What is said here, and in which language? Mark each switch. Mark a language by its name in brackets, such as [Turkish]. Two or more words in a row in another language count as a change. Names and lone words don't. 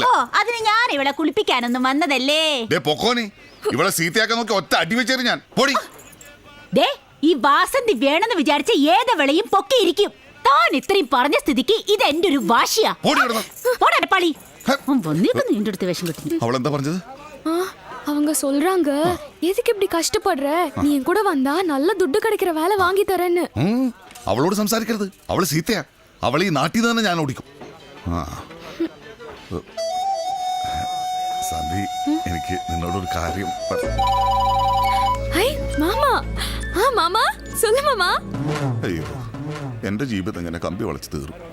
[Malayalam] ഓ, അതിന് ഞാൻ ഇവിടെ കുളിപ്പിക്കാനൊന്നും വന്നതല്ലേ. പൊക്കോനി ഇവളെ സീത്തയാക്കാൻ നോക്കി ഒറ്റ അടി വെച്ചേരും ഞാൻ. പൊടി. ദേ, ഈ വാസന്തി വേണമെന്ന് വിചാരിച്ച ഏത് വെളയും പൊക്കിയിരിക്കും. താൻ ഇത്രയും പറഞ്ഞ സ്ഥിതിക്ക് ഇത് എന്റെ ഒരു വാശിയാ. പോടപ്പാളി വന്നേക്കുന്നു എന്റെ അടുത്ത് വിഷം കിട്ടുന്നു. അവളെന്താ പറഞ്ഞത്? [Tamil] அவங்க சொல்றாங்க எதுக்கு இப்படி கஷ்டப்படுற, நீ என் கூட வந்தா நல்ல துட்டு கிடைக்கிற வேலை வாங்கி தரேன்னு. [Malayalam] അവളോട് സംസാരിക്കരുത്. അവള് സീത്തയാ. അവൾ ഈ നാട്ടിൽ തന്നെ ഞാൻ ഓടിക്കും. സന്ധി, എനിക്ക് നിന്നോടൊരു കാര്യം ഹൈ മാമാ. ആ മാമാ சொல்லு മാമാ. അയ്യോ, എന്റെ ജീവിതം ഇങ്ങനെ കമ്പി വളച്ച് തീർന്നു.